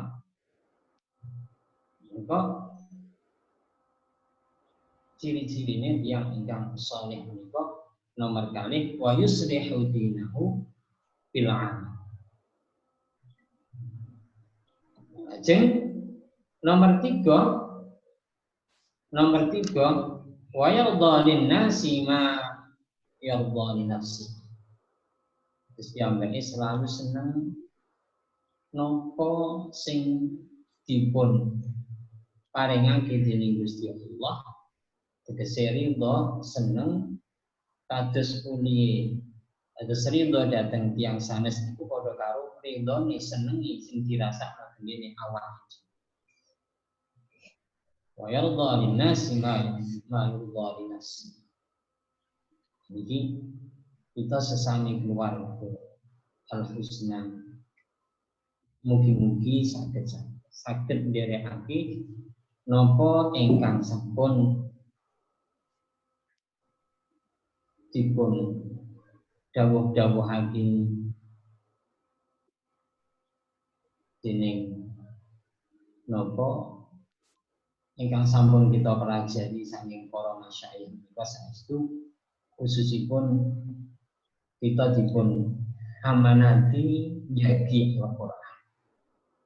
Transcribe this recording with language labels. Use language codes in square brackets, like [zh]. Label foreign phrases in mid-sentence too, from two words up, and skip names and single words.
[jv] Maka ciri-cirine tiyang ingkang saleh menika nomor kalih [ar] وَيُصْلِحُ دِينَهُ بِالْعَمَلِ. [jv] Lajeng nomor 3 [ar] وَيَرْضَى لِلنَّاسِ مَا يَرْضَى لِنَفْسِي. [jv] Terus piyambake selalu seneng napa sing dipun paringake dening Gusti Allah, tegese ridho seneng kados pulihe. Kados ridho dhateng tiyang sanes iku padha karo ridhone senengi sing dirasakake dening awak. [ar] وَيَرْضَى لِلنَّاسِ مَا يَرْضَى لِنَفْسِي. [jv] Jadi kita sesami keluarga Al-Husna mugi-mugi saged nderekake napa ingkang sampun dipun dawuh-dawuhake dening napa ingkang sampun kita pelajari saking para masyayikh menika saestu khususipun kita dipun amanati jagi Al-Qur'an.